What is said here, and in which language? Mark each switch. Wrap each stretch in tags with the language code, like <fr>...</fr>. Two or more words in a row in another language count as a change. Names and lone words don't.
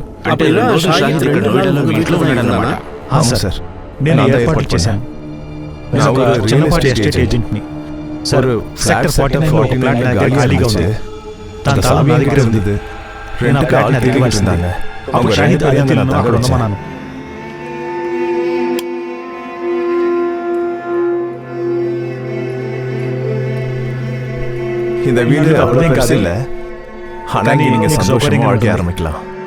<te>అంటే షాహిద్ నోయిడాలో ఇంట్లో ఉన్నాడన్నమాట. అవును సార్, నేను ఏర్పాటు చేశాను. నేను ఒక చిన్నపాటి ఎస్టేట్ ఏజెంట్ని సార్. సెక్టర్ 44 ఫ్లాట్ నా దగ్గర ఖాళీగా ఉంది. దాని తాళం నా దగ్గర ఉంది. నేను ఆ ఫ్లాట్ని అద్దెకి ఇస్తున్నాను. అప్పుడు షాహిద్ అదితిలను అక్కడ ఉండమన్నాను.</te> <ta>இந்த வீடு அவ்வளவு பெருசு இல்ல. ஆனா நீங்க சந்தோஷமா வாழ்க்கை ஆரம்பிக்கலாம்.</ta>